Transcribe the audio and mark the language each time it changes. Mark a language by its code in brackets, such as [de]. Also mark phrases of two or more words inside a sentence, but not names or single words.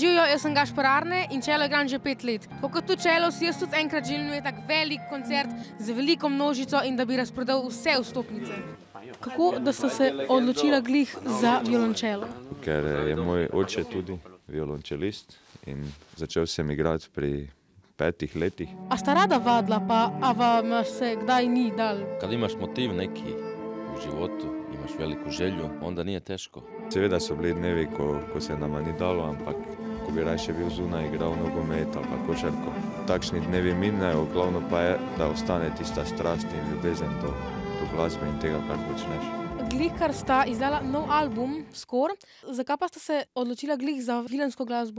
[sl] jaz sem Gašper Arne in Čelo igram že 5 let. Tako kot tu Čelo si jaz tudi enkrat želim imeti tak velik koncert z veliko množico in da bi razprodal vse vstopnice. Kako da ste se odločila glih za violončelo? Ker je moj oče tudi violončelist in začel sem igrati pri 5 letih. A sta rada vadila, pa a vam se kdaj ni dal? [hr] Kad imaš motiv neki u životu, imaš veliku želju, onda nije teško. [sl] Seveda so bili dnevi, ko se nama ni dalo, ampak ko bi rajše bil zunaj, igral nogomet ali pa košarko. Takšni dnevi minejo, glavno pa je, da ostane tista strast in ljubezen do glasbe in tega, kar počneš. Glih, kar sta izdala nov album, Skor. Zakaj pa sta se odločila glih za filmsko glasbo?